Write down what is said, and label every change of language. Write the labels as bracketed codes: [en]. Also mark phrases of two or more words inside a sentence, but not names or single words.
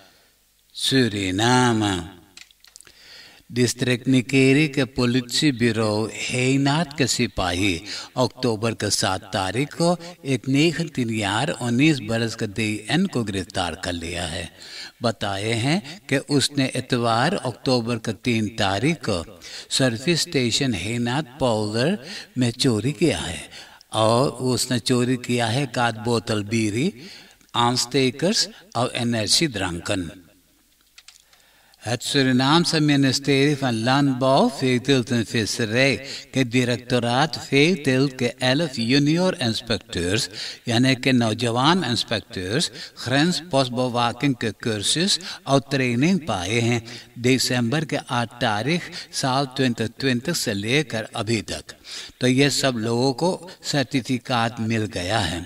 [hns] सूरीनाम डिस्ट्रिक्ट निकेरी के पुलिस ब्यूरो हेनाट के सिपाही अक्टूबर के 7 तारीख को एक 19 बरस के DN को गिरफ्तार कर लिया है। बताए हैं कि उसने इतवार अक्टूबर के 3 तारीख को सर्विस स्टेशन हेनाट पाउडर में चोरी किया है और उसने चोरी किया है 1 बोतल बीरी, aanstekers और energiedranken. [nl] Het Surinaamse ministerie van Landbouw, Veeteelt en Visserij [hns] के [nl] directoraat Veeteelt [hns] के 11 [nl] junior inspecteurs [hns] यानी कि नौजवान इंस्पेक्टर्स [nl] grens postbewaking [hns] के कोर्सेस और ट्रेनिंग पाए हैं दिसंबर के 8 तारीख साल 2020 से लेकर अभी तक। तो ये सब लोगों को सर्टिफिकेट मिल गया है।